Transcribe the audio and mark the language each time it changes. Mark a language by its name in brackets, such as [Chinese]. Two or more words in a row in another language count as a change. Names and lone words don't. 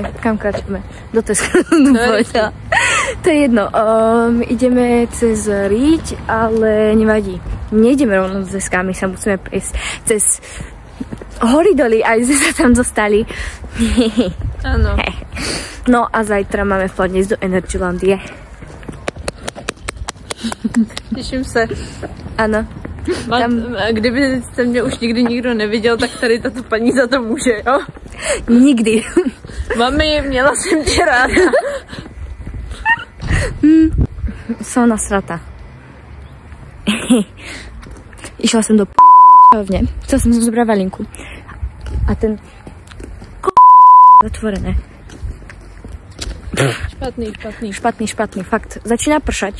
[Slovak] Do Teska. To je jedno. Ideme cez Riť, ale nevadí. Nejdeme rovno do Teska. My sa musíme prejsť cez hory doly. Aj sme sa tam dostali. Áno. No a zajtra máme v pláne ísť do Energylandie. [Czech] Těším se. Ano. Kdybyste mě už nikdy nikdo neviděl, tak tady tato paní za to může, jo? Nikdy. Mami, měla jsem tě ráda. [Slovak] Som nasrata. Išla som do p***ovne. Chcela som zobrať valinku. A ten zatvorené. Špatný, fakt. Začína pršať.